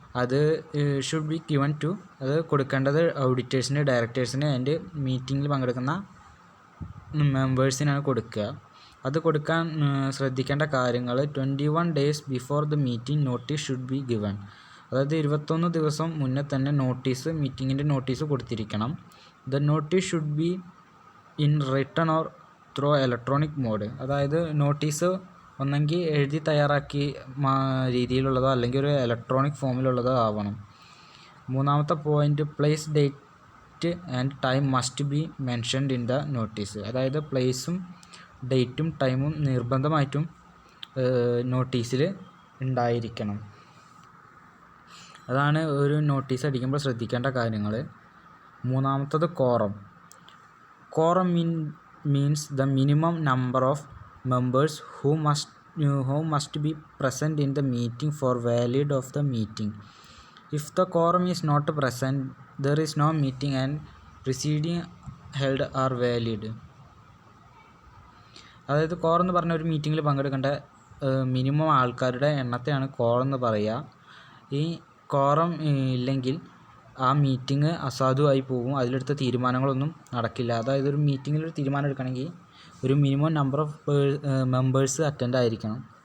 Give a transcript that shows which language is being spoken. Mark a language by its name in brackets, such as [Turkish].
[Malayalam] അത് [English] should be given to, [Malayalam] അത് കൊടുക്കേണ്ടത് ഓഡിറ്റേഴ്സിന്, ഡയറക്ടേഴ്സിന് ആൻഡ് മീറ്റിങ്ങിൽ പങ്കെടുക്കുന്ന മെമ്പേഴ്സിനാണ് കൊടുക്കുക. അത് കൊടുക്കാൻ ശ്രദ്ധിക്കേണ്ട കാര്യങ്ങൾ [English] 21 days before the meeting notice should be given. [Malayalam] അതായത് 21 ദിവസം മുന്നേ തന്നെ മീറ്റിങ്ങിൻ്റെ notice കൊടുത്തിരിക്കണം. [English] The notice should be in written or through electronic mode. [Malayalam] അതായത് നോട്ടീസ് ഒന്നെങ്കിൽ എഴുതി തയ്യാറാക്കി രീതിയിലുള്ളതോ അല്ലെങ്കിൽ ഒരു ഇലക്ട്രോണിക് ഫോമിലുള്ളതോ ആവണം. [English] മൂന്നാമത്തെ point place, date and time must be mentioned in the notice. [Malayalam] അതായത് പ്ലേസും ഡേറ്റും ടൈമും നിർബന്ധമായിട്ടും നോട്ടീസിൽ ഉണ്ടായിരിക്കണം. അതാണ് ഒരു നോട്ടീസ് അടിക്കുമ്പോൾ ശ്രദ്ധിക്കേണ്ട കാര്യങ്ങൾ. മൂന്നാമത്തത് quorum. Quorum [English] Means the minimum number of members who must be present in the meeting for valid of the meeting. If the quorum is not present, there is no meeting and proceeding held are valid. [Malayalam] അതായത് quorum എന്ന് പറഞ്ഞ ഒരു മീറ്റിങ്ങിൽ പങ്കെടുക്കേണ്ട minimum ആൾക്കാരുടെ എണ്ണത്തെയാണ് quorum എന്ന് പറയുക. ഈ quorum ഇല്ലെങ്കിൽ ആ മീറ്റിംഗ് അസാധുവായി പോകും, അതിലെടുത്ത തീരുമാനങ്ങളൊന്നും നടക്കില്ല. അതായത് ഒരു മീറ്റിങ്ങിൽ ഒരു തീരുമാനം എടുക്കണമെങ്കിൽ ഒരു minimum number of members attend ആയിരിക്കണം.